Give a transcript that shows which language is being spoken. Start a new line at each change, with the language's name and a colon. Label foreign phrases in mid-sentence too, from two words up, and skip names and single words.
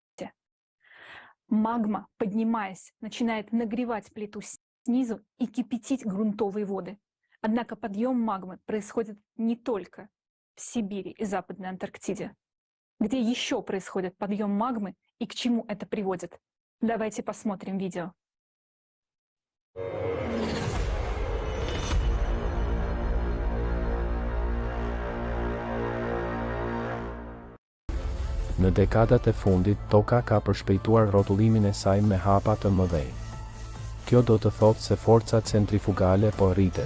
Russian: Магма, поднимаясь, начинает нагревать плиту снизу и кипятить грунтовые воды. Однако подъем магмы происходит не только в Сибири и Западной Антарктиде. Где еще происходит подъем магмы и к чему это приводит? Давайте посмотрим видео.
Albanian: Në dekadat e fundit, toka ka përshpejtuar rrotullimin e saj me hapa të mëdhenj. Kjo do të thotë se forca centrifugale po rritet.